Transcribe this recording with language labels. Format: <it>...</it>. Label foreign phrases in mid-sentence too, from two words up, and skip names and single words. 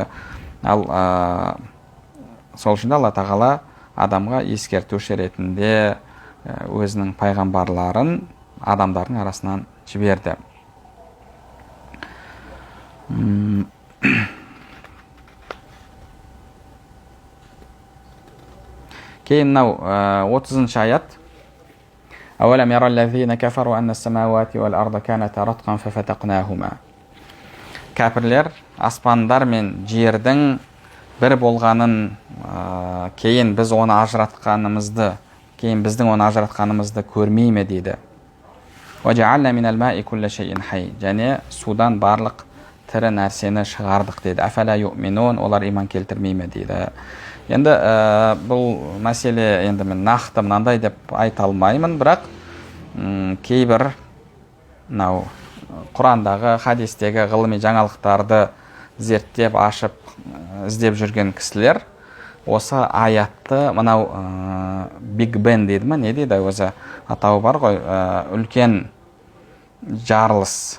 <kk>Ал сол үшін Алла тағала адамға ескертуші ретінде өзінің пайғамбарларын адамдардың арасынан жіберді. Кейін мынау 30-шы аят.</kk> <ar>أولم ير الذين كفروا أن السماوات والأرض كانتا رتقا ففتقناهما.</ar> <kk>Кәпірлер аспандар мен жердің бір болғанын, кейін біз оны ажыратқанымызды, кейін біздің оны ажыратқанымызды көрмей ме дейді.</kk> <ar>وجعلنا من الماء كل شيء حي.</ar> <kk>Және судан барлық тірі нәрсені шығардық дейді.</kk> <ar>أفلا يؤمنون,</ar> <kk>олар иман келтірмей ме дейді. Енді бұл мәселе енді мен нақты мынандай деп айта алмаймын, бірақ кейбір мынау Құрандағы, хадистегі ғылыми жаңалықтарды зерттеп, ашып, іздеп жүрген кісілер осы аятты мынау Биг Бен дейді ме, не дейді, өзі атауы бар ғой, үлкен жарылыс.</kk>